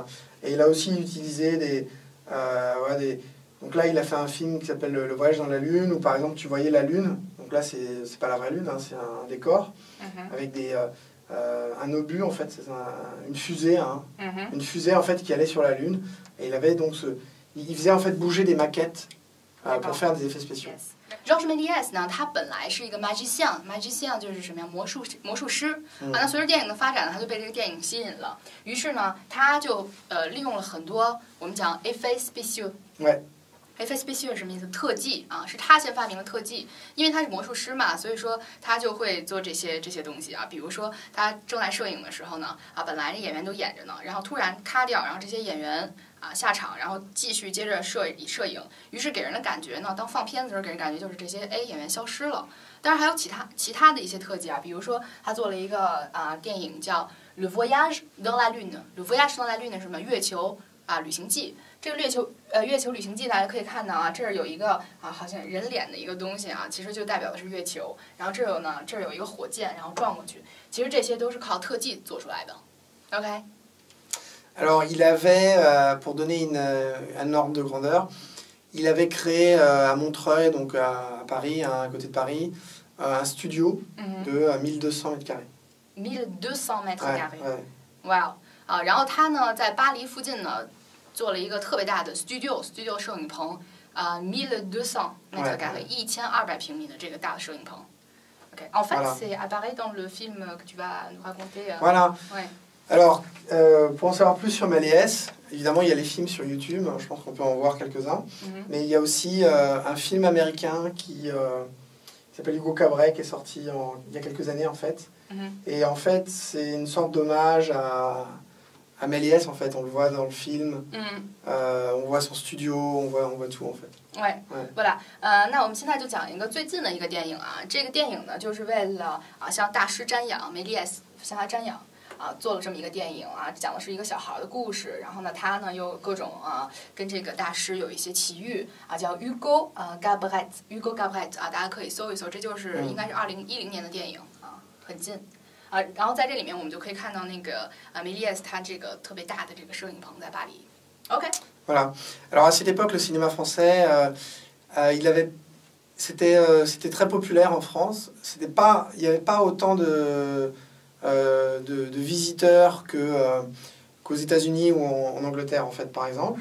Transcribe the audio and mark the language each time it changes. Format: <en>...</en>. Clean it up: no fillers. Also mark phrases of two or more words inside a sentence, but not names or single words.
<fr>Et il a aussi utilisé donc là, il a fait un film qui s'appelle Le Voyage dans la Lune, où par exemple, tu voyais la Lune. Donc là, c'est pas la vraie Lune, hein, c'est un décor, avec un obus, en fait, c'est une fusée. Hein, une fusée, en fait, qui allait sur la Lune. Et il avait donc il faisait, en fait, bouger des maquettes pour faire des effets spéciaux.</fr> <zh>Yes. Georges Méliès 呢，他本来是一个 magician 就是什么呀，魔术师啊。那随着电影的发展呢，他就被这个电影吸引了。于是呢，他就利用了很多我们讲</zh> <fr>effets spéciaux。 effets spéciaux</fr> <zh>是什么意思？特技啊，是他先发明的特技。因为他是魔术师嘛，所以说他就会做这些东西啊。比如说他正在摄影的时候呢，本来这演员都演着呢，然后突然咔掉，然后这些演员下场，然后继续接着摄影，于是给人的感觉呢，当放片子的时候给人感觉就是这些演员消失了。当然还有其他的一些特技啊，比如说他做了一个电影叫《Le Voyage dans la Lune》，《Le Voyage dans la Lune》是什么？月球旅行记。这个月球旅行记大家可以看到啊，这儿有一个好像人脸的一个东西啊，其实就代表的是月球。然后这儿有一个火箭，然后撞过去，其实这些都是靠特技做出来的。OK。</zh> <fr>Alors, il avait, pour donner un ordre de grandeur, il avait créé à Montreuil, donc à Paris, à côté de Paris, un studio de 1200 mètres carrés. 1200 mètres carrés. Wow.</fr> <zh>然后他呢，在巴黎附近呢，做了一个特别大的 studio 摄影棚，1200</zh> <fr>mètres carrés，</fr> <zh>1200 平米的这个大的摄影棚。OK.</zh> <fr>En fait, c'est apparaît dans le film que tu vas nous raconter. Voilà. Ouais. Alors, pour en savoir plus sur Méliès, évidemment, il y a les films sur YouTube, je pense qu'on peut en voir quelques-uns, mais il y a aussi un film américain qui s'appelle Hugo Cabret, qui est sorti il y a quelques années, en fait. Et en fait, c'est une sorte d'hommage à Méliès, en fait. On le voit dans le film, on voit son studio, on voit tout, en fait. Ouais. Voilà.</fr> <zh>那我们现在就讲一个最近的一个电影啊，这个电影呢，就是为了向大师瞻仰，Méliès向他瞻仰。做了这么一个电影啊，讲的是一个小孩的故事。然后呢，他呢又各种跟这个大师有一些奇遇啊，叫 Hugo Cabret 啊，大家可以搜一搜，这就是应该是2010年的电影啊，很近啊。然后在这里面我们就可以看到那个Méliès他这个特别大的这个摄影棚在巴黎。OK。</zh> <fr>Voilà. Alors à cette époque, le cinéma français, c'était très populaire en France. Il n'y avait pas autant de visiteurs qu'aux États-Unis ou en Angleterre, en fait, par exemple.</fr>